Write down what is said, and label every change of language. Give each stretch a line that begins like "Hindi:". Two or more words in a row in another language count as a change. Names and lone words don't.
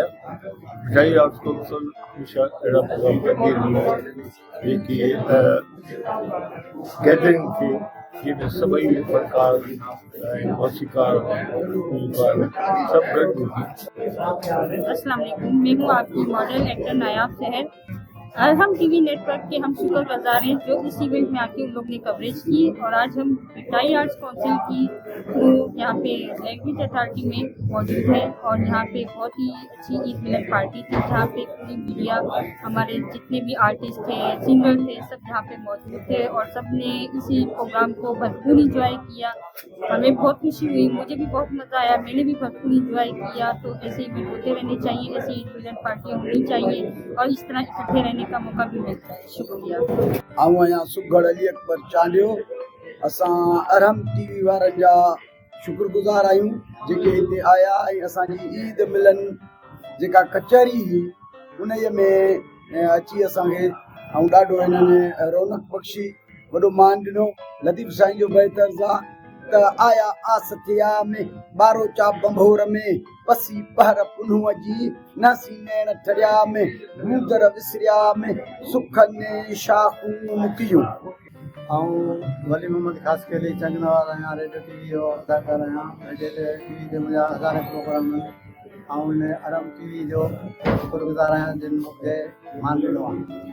Sindhi: भिटाई आर्ट्स काउंसिल हमेशह अहिड़ा प्रोग्राम कंदी रहंदी आहे जेके गैदरिंग खे जिते सभई फनकार ऐं मौसीकार सब गॾु हुजे।
Urdu: السلام علیکم, میں ہوں آپ کی ماڈل ایکٹر نایاب شہر. ارحم ٹی وی نیٹ ورک کے ہم شکرگزار ہیں جو اس ایونٹ میں آکے ان لوگ نے کوریج کی اور آج ہم بھٹائی آرٹس کونسل کی یہاں پہ لینگویج اتھارٹی میں موجود ہے اور یہاں پہ بہت ہی اچھی عید ملن پارٹی تھی جہاں پہ پوری میڈیا ہمارے جتنے بھی آرٹسٹ تھے سنگر تھے سب یہاں پہ موجود تھے اور سب نے اسی پروگرام کو بھرپور انجوائے کیا. ہمیں بہت خوشی ہوئی، مجھے بھی بہت مزا آیا، میں نے بھی بھرپور انجوائے کیا. تو ایسے ایونٹ ہوتے رہنے چاہیے، ایسی عید ملن پارٹیاں ہونی چاہیے اور اس طرح اکٹھے رہنے کا موقع بھی ملتا ہے. شکریہ.
Sindhi: आऊं आहियां सुगढ़ अली अकबर चांडियो। असां अरहम टीवी वारनि जा शुक्रगुज़ार आहियूं जेके हिते आया ऐं असांजी ईद मिलन जेका कचहरी हुई उन में अची असांखे ऐं ॾाढो हिननि रौनक बख़्शी वॾो मान ॾिनो। लतीफ़ साईं जो बहितर्ज़ आहे त आया आस थिया में ॿारो चा बंभोर में पसी पहर पुन्हूअ जी न सीनेण ठरिया में मूदर विसरिया में सुख ने शाखूं मुकियूं। ऐं वली मोहम्मद ख़ासि करे चंगनवार आहियां, रेडियो टीवी जो अदाकार आहियां। रेडियो टीवी ते मुंहिंजा हज़ारे प्रोग्राम आहिनि ऐं हिन अरहम टीवी जो शुक्रगुज़ार आहियां जिन मूंखे मान ॾिनो आहे।